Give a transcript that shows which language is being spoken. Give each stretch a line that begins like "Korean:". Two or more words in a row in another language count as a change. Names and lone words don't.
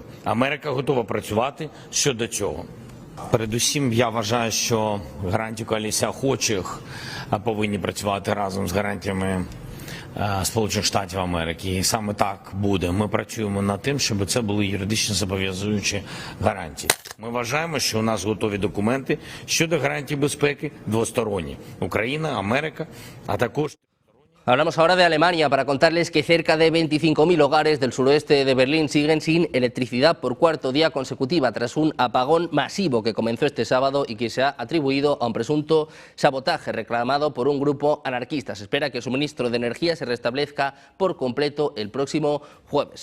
Ukrainian: Америка готова працювати щодо цього. Передусім, я вважаю, що гарантії коаліції охочих повинні працювати разом з гарантіями Сполучених Штатів Америки. І саме так буде. Ми працюємо над тим, щоб це були юридично зобов'язуючі гарантії. Ми вважаємо, що у нас готові документи щодо гарантій безпеки двосторонні. Україна, Америка, а також...
Spanish: Hablamos ahora de Alemania para contarles que cerca de 25.000 hogares del suroeste de Berlín siguen sin electricidad por cuarto día consecutiva tras un apagón masivo que comenzó este sábado y que se ha atribuido a un presunto sabotaje reclamado por un grupo anarquista. Se espera que el suministro de energía se restablezca por completo el próximo jueves.